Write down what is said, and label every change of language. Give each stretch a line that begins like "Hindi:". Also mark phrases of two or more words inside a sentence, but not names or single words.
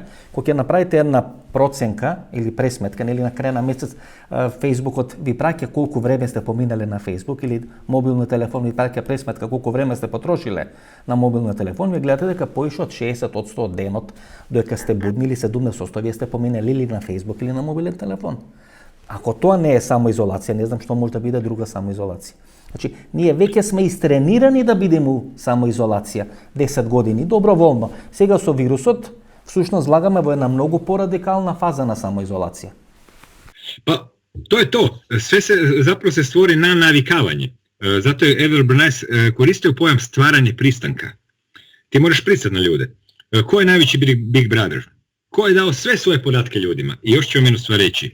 Macedonian: Кога ќе направите една проценка или пресметка, или на крај на месец, Facebookот ви праќа колку време сте поминале на Facebook или мобилниот телефон ви праќа пресметка колку време сте потрошиле на мобилниот телефон, ви гледате дека поише од 60% од денот, додека сте будни или 70% вие сте поминали или на Facebook или на мобилен телефон. Ако тоа не е самоизолација, не знам што може да биде друга самоизолација. Значи, ние веќе сме истренирани да бидеме у самоизолација 10 години, доброволно. Сега со вирусот, всушност влагаме во една многу порадикална фаза на самоизолација.
Croatian: Pa, to je to. Sve se zapravo se stvori na navikavanje. Zato je Edward Bernays koristio pojam stvaranje pristanka. Ti moraš pristati na ljude. Ko je najveći
English: Big Brother?
Croatian: Ko je dao sve svoje podatke ljudima? I još ću vam jednu stvar reći.